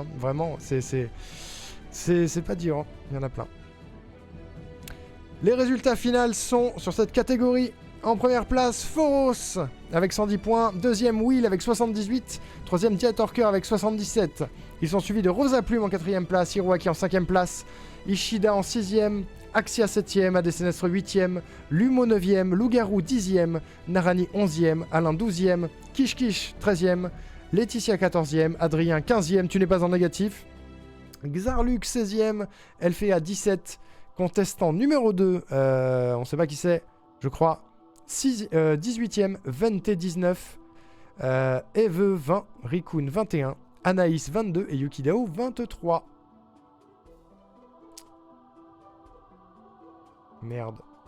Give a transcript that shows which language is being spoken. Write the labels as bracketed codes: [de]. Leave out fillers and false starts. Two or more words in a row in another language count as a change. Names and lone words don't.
[fr] Vraiment. C'est pas dur, hein. Il y en a plein. Les résultats finaux sont sur cette catégorie. En première place, Foros avec 110 points. Deuxième, Will avec 78. Troisième, Diatorker avec 77. Ils sont suivis de Rosa Plume en 4e place. Hiroaki en 5e place. Ishida en 6e. Axia 7e. Adesnestre 8e. Lumo 9e. Lougarou 10e. Narani 11e. Alain 12e. Kish 13e. Laetitia 14e. Adrien 15e. Tu n'es pas en négatif. Xarluk 16e. Elfea 17. Contestant numéro 2, on sait pas qui c'est, je crois. 18e, Vente 19, Eve 20, Rikun 21, Anaïs 22 et Yukidao 23. Merde.